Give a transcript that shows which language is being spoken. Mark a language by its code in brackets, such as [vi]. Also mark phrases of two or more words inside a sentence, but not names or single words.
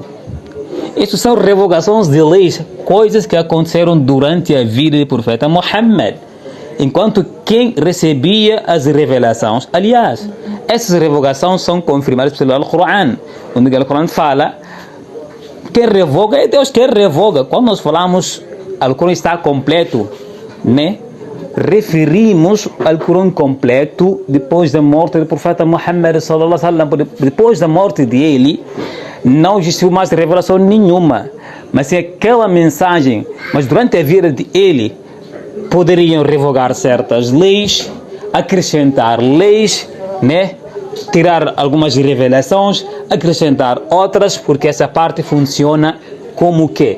[pt] Isso são revogações de leis, coisas que aconteceram durante a vida do profeta Muhammad, enquanto quem recebia as revelações, aliás, essas revogações são confirmadas pelo Alcorão, onde o Alcorão fala: quem revoga é Deus quem revoga. Quando nós falamos Alcorão está completo, né? Referimos ao Alcorão completo depois da morte do profeta Muhammad [ar] صلى الله عليه وسلم. [pt] Depois da morte dele, não existiu mais revelação nenhuma, mas sim aquela mensagem. Mas durante a vida dele, poderiam revogar certas leis, acrescentar leis, né? Tirar algumas revelações, acrescentar outras, porque essa parte funciona como o quê?